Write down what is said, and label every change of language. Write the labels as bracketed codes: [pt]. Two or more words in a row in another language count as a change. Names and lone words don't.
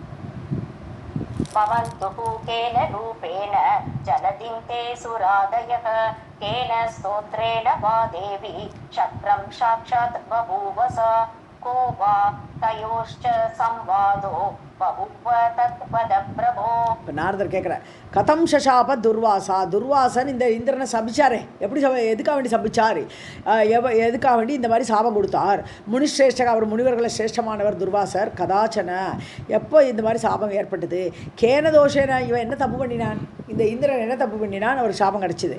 [sa] केन रूपेण जलदिं ते सुरादयः केन स्तोत्रेण वा देवी शक्रं साक्षात् बभूवस को वा तयोश्च संवादो बभूव तत्पद प्रभो. [ta] இப்போ நாரதர் கேட்குறார், [sa] कथं शशाप दुर्वासा, [ta] துர்வாசன் இந்த இந்திரனை சபிச்சாரே, எப்படி எதுக்காக வேண்டி சபிச்சார், எதுக்காக வேண்டி இந்த மாதிரி சாபம் கொடுத்தார். முனிஸ்ரேஷ்டக, அவர் முனிவர்களை சிரேஷ்டமானவர் துர்வாசர். கதாச்சன, எப்போ இந்த மாதிரி சாபம் ஏற்பட்டது. [sa] केन दोषेण, [ta] இவன் என்ன தப்பு பண்ணினான், இந்த இந்திரன் என்ன தப்பு பண்ணினான், அவர் சாபம் கிடச்சிது.